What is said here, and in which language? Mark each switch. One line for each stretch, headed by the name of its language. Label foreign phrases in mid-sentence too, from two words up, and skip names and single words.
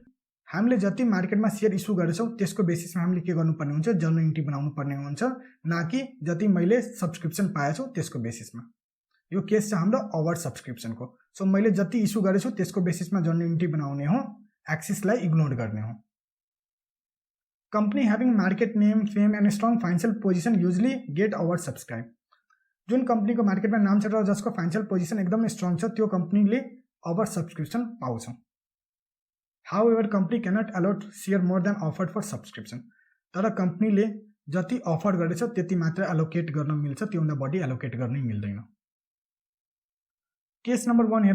Nepali: हामीले जति मार्केटमा
English: share issue
Nepali: गरेछौँ त्यसको बेसिसमा हामीले के गर्नुपर्ने हुन्छ?
English: journal entry
Nepali: बनाउनु पर्ने हुन्छ, न कि जति मैले सब्सक्रिप्सन पाएछु त्यसको बेसिसमा। यो केस छ हाम्रो
English: over subscriptionको।
Nepali: सो मैले जति इस्यु गरेछु त्यसको बेसिसमा
English: journal entry
Nepali: बनाउने हो, एक्सिसलाई इग्नोर गर्ने हो।
English: Company having market name, fame and strong financial position usually get over subscribe.
Nepali: जुन कंपनी को मार्केट में नाम छ र जसको
English: financial position
Nepali: एकदम स्ट्रॉन्ग छ त्यो कंपनीले
English: over subscription
Nepali: पाउँछ।
English: However company cannot allot share more than offered for subscription.
Nepali: तर कंपनीले जति अफर गरेछ त्यति मात्र एलोकेट गर्न मिल्छ, त्योभन्दा बढी एलोकेट गर्नै मिल्दैन।
English: case number
Nepali: 1 हेरौँ।